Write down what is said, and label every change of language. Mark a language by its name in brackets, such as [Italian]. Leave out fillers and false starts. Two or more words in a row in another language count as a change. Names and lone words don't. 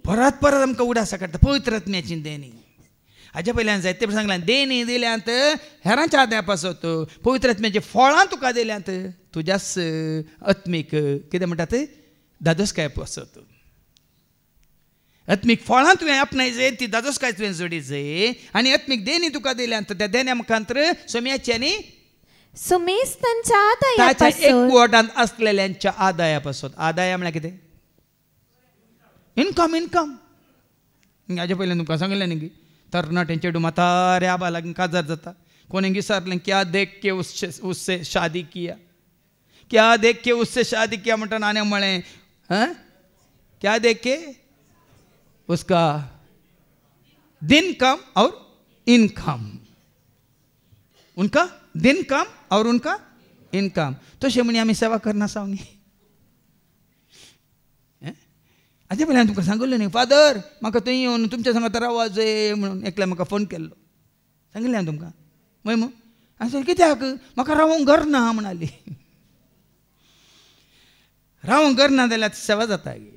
[Konkani] परत परत आमकां उडासा काडटा पवित्र आत्म्याची देणी हाच्या पयल्यान जायते सांगलां देणी दिल्यांत हेरांच्या आदाया पासत पवित्र आत्म्याची फळां तुका दिल्यांत तुज्याच आत्मीक कितें म्हणटात दादोसकाय पासत आत्मीक फळां तुवें आपणायचें ती दादोसकाय तुवें जोडीचें आनी आत्मीक देणी तुका दिल्यांत त्या देण्या मुखांतर सोम्याची आनी सुमेस्तांच्या ताच्या आदायापासून एकवटांत आसलेल्यांच्या आदाया पासत आदाया म्हळ्यार कितें [English] income income [Konkani] हाजे पयल्यान तुमकां सांगलें न्ही की तरणाट्यांचे चेडूं म्हातारे आबा लागीं काजार जाता कोणें विचारलें [Hindi] क्या देख के उससे शादी किया क्या देख के उससे शादी किया [Konkani] म्हणटा आनी म्हळें [Hindi] क्या देख के उसका दिन कम और इनकम उनका दिन कम और उनका इनकम [Konkani] तशें म्हणी आमी सेवा करना सांगी हाजे पयल्यान तुमकां सांगलें न्ही फादर म्हाका थंय येवन तुमच्या सांगात रावों जाय म्हणून एकल्यान म्हाका फोन केल्लो सांगलें हांवें तुमकां मग हांवें कित्याक म्हाका रावोंक घर ना म्हणाली रावोंक घर ना जाल्यार सेवा जाता